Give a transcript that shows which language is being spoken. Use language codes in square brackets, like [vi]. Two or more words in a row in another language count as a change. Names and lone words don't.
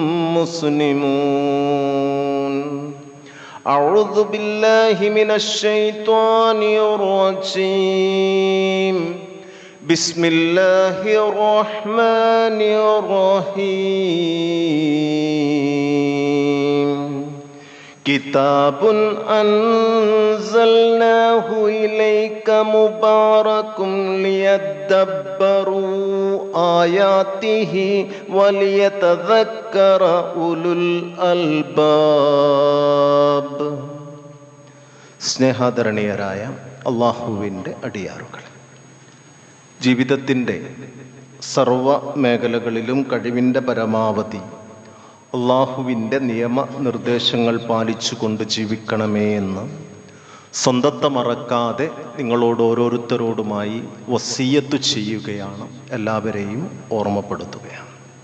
[ar] مسلمون أعوذ بالله من الشيطان الرجيم بسم الله الرحمن الرحيم كتاب أنزلناه إليك مبارك ليدبروا آياته وليتذكر أولو الألباب. [ml] സ്നേഹാദരണീയരായ അള്ളാഹുവിൻ്റെ അടിയാറുകൾ, ജീവിതത്തിൻ്റെ സർവ മേഖലകളിലും കഴിവിൻ്റെ പരമാവധി അള്ളാഹുവിൻ്റെ നിയമനിർദ്ദേശങ്ങൾ പാലിച്ചുകൊണ്ട് ജീവിക്കണമേ എന്ന് സ്വന്തത്തെ മറക്കാതെ നിങ്ങളോട് ഓരോരുത്തരോടുമായി വസിയ്യത്ത് ചെയ്യുകയാണ്, എല്ലാവരെയും ഓർമ്മപ്പെടുത്തുകയാണ്.